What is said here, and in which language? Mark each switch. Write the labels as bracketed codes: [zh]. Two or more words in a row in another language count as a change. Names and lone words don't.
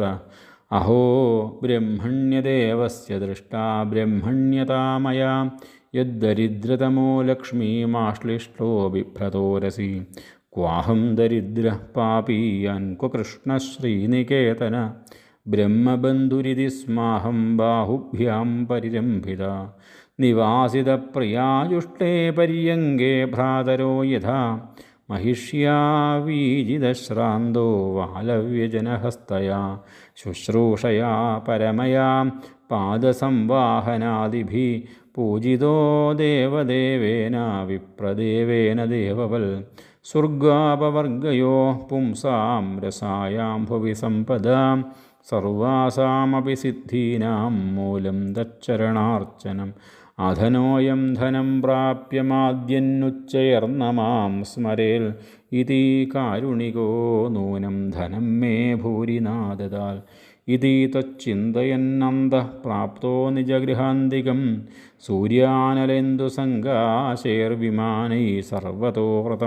[sa] അഹോ ബ്രഹ്മണ്യദേവസ്യ ദൃഷ്ടാ ബ്രഹ്മണ്യതാ മയാ യദ്ദരിദ്രതമോ ലക്ഷ്മീമാശ്ലിഷ്ടോ ബിഭ്രതോരസി. ക്വാഹം ദരിദ്രഃ പാപീയാൻ ക്വ കൃഷ്ണശ്രീനികേതന. ബ്രഹ്മബന്ധുരിതി സ്മാഹം ബാഹുഭ്യാം പരിരംഭിത. നിവാസിതപ്രിയായുഷ്ടേ പര്യങ്കേ ഭ്രാതരോ യഥാ महिष्या वीजितश्रान्तो वालव्यजनहस्तया शुश्रूषया परमया पादसंवाहनादिभिः पूजितो देवदेवेन विप्रदेवेन देववल्. स्वर्गापवर्गयोः पुंसां रसायां भुवि सम्पदां सर्वासामपि सिद्धीनां मूलं तच्चरणार्चनम्. അധനോയം ധനം പ്രാപ്യ മാദ്യന്നുച്ചയർന്ന മാം സ്മരേൽ ഇതി കാരുണികോ നൂനം ധനം മേ ഭൂരിനാദദാൽ. ഇതി തച്ചിന്തയന്നന്തഃ പ്രാപ്തോ നിജഗൃഹാന്തികം സൂര്യാനലേന്ദുസങ്കാശൈർവിമാനൈ സർവതോ വ്രതം.